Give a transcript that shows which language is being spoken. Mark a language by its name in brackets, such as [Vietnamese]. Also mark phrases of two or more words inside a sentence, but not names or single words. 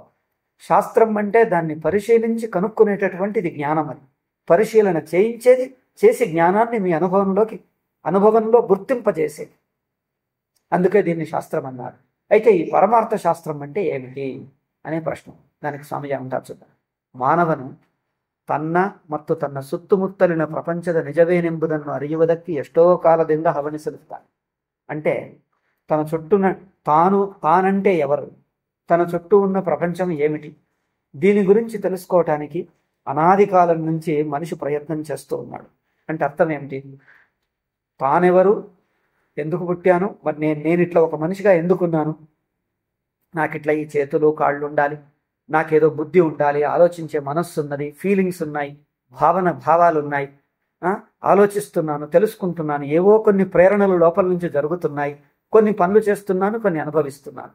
[Telugu] శాస్త్రం అంటే దాన్ని పరిశీలించి కనుక్కునేటటువంటిది జ్ఞానం. అని పరిశీలన చేయించేది, చేసి జ్ఞానాన్ని మీ అనుభవంలో గుర్తింపజేసేది. అందుకే దీన్ని శాస్త్రం అన్నారు. అయితే ఈ పరమార్థ శాస్త్రం అంటే ఏమిటి అనే ప్రశ్న. దానికి స్వామిజీ అంటారు చూద్దాం. [Kannada] ಮಾನವನು ತನ್ನ ಮತ್ತು ತನ್ನ ಸುತ್ತಮುತ್ತಲಿನ ಪ್ರಪಂಚದ ನಿಜವೇನೆಂಬುದನ್ನು ಅರಿಯುವುದಕ್ಕೆ ಎಷ್ಟೋ ಕಾಲದಿಂದ ಹವಣಿಸುತ್ತಾನೆ. [Telugu] అంటే తన చుట్టూన తానంటే ఎవరు, తన చుట్టూ ఉన్న ప్రపంచం ఏమిటి, దీని గురించి తెలుసుకోవటానికి అనాది కాలం నుంచి మనిషి ప్రయత్నం చేస్తూ ఉన్నాడు. అంటే అర్థం ఏమిటి? తానెవరు, ఎందుకు పుట్టాను, మరి నేను ఇట్లా ఒక మనిషిగా ఎందుకున్నాను, నాకు ఇట్లా ఈ చేతులు కాళ్ళు ఉండాలి, నాకేదో బుద్ధి ఉండాలి, ఆలోచించే మనస్సు ఉన్నది, ఫీలింగ్స్ ఉన్నాయి, భావాలు ఉన్నాయి, ఆలోచిస్తున్నాను, తెలుసుకుంటున్నాను, ఏవో కొన్ని ప్రేరణలు లోపల నుంచి జరుగుతున్నాయి, కొన్ని పనులు చేస్తున్నాను, కొన్ని అనుభవిస్తున్నాను.